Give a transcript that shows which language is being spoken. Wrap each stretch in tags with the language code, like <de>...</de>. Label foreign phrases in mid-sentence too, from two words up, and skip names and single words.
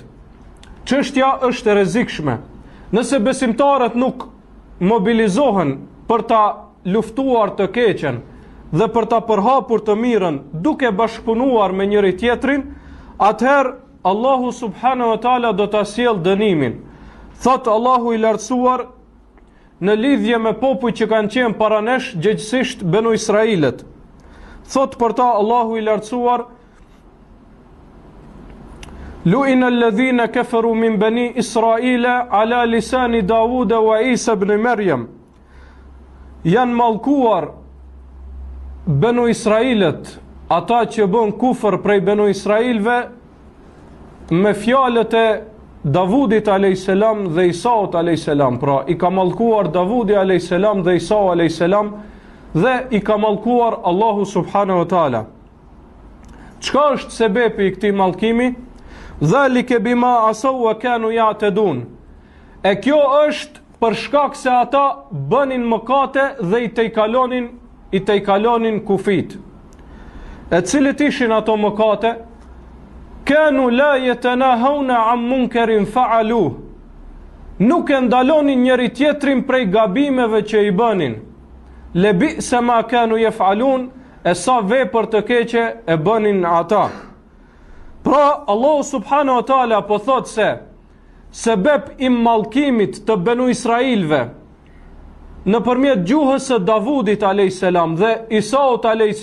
<sq>Çështja është e rrezikshme. Nëse besimtarët nuk mobilizohen për ta luftuar të keqen dhe për ta përhapur të mirën duke bashkëpunuar me njëri tjetrin, atëherë Allahu</sq> <ar>سبحانه وتعالى</ar> <sq>do ta sjellë dënimin. Thot Allahu i lartësuar në lidhje me popujt që kanë qenë para nesh, gjithsesi Benu Israilet. Thot për ta Allahu i lartësuar:</sq> <ar>لعن الذين كفروا من بني إسرائيل على لسان داود وعيسى ابن مريم.</ar> <sq>Janë mallkuar Benu Israilet, ata që bën kufër prej Benu Israilve, me fjalët e Davudit a.s. dhe Isaut a.s. Pra, i ka mallkuar Davudi a.s. dhe Isau a.s. dhe i ka mallkuar Allahu</sq> <ar>سبحانه وتعالى.</ar> <sq>Çka është sebepi i këtij mallkimi?</sq> <ar>ذلك بما عصوا وكانوا يعتدون.</ar> <sq>E kjo është për shkak se ata bënin mëkate dhe i tejkalonin kufit. E cilit ishin ato mëkate?</sq> <ar>كانوا لا يتناهون عن منكر فعلوه.</ar> <sq>Nuk e ndalonin njëri tjetrin prej gabimeve që i bënin.</sq> <ar>لبئس ما كانوا يفعلون,</ar> <sq>e sa vepër të keqe e bënin ata. Pra, Allahu</sq> <ar>سبحانه وتعالى</ar> <sq>po thot se sebeb i mallkimit të Benu Israilve nëpërmjet gjuhës së Davudit a.s. dhe Isaut a.s.</sq>